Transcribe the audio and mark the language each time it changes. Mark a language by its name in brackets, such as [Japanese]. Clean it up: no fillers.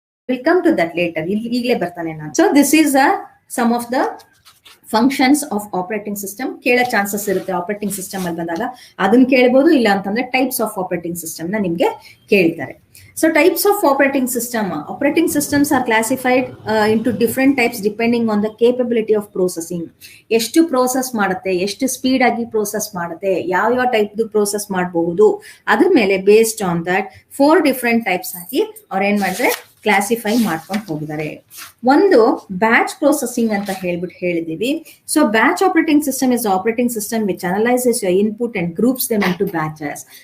[English] Will come to that later. [Kannada] ಈಗಲೇ ಬರ್ತಾನೆ ನಾನು. [English] So this is some of the functions of operating system. [Kannada] ಕೇಳೋ chances ಇರುತ್ತೆ operating system ಅಲ್ಲಿ ಬಂದಾಗ, ಅದನ್ನ ಕೇಳಬಹುದು. ಇಲ್ಲ ಅಂತಂದ್ರೆ ಟೈಪ್ಸ್ ಆಫ್ ಆಪರೇಟಿಂಗ್ ಸಿಸ್ಟಮ್ ನ ನಿಮ್ಗೆ ಕೇಳ್ತಾರೆ. [English] So types of operating system. Operating systems are classified into different types depending on the capability of processing. [Kannada] ಎಷ್ಟು ಪ್ರೋಸೆಸ್ ಮಾಡುತ್ತೆ, ಎಷ್ಟು ಸ್ಪೀಡ್ ಆಗಿ ಪ್ರೋಸೆಸ್ ಮಾಡುತ್ತೆ, ಯಾವ ಟೈಪ್ ಪ್ರೋಸೆಸ್ ಮಾಡಬಹುದು, ಅದ್ರ ಮೇಲೆ [English] based on that [Kannada] 4 different types ಆಗಿ ಅವ್ರು ಏನ್ ಮಾಡಿದ್ರೆ ಕ್ಲಾಸಿಫೈ ಮಾಡ್ಕೊಂಡು ಹೋಗಿದ್ದಾರೆ. ಒಂದು ಬ್ಯಾಚ್ ಪ್ರೊಸೆಸಿಂಗ್ ಅಂತ ಹೇಳಿದೀವಿ. [English] So batch operating system is operating system which analyses your input and groups them into batches.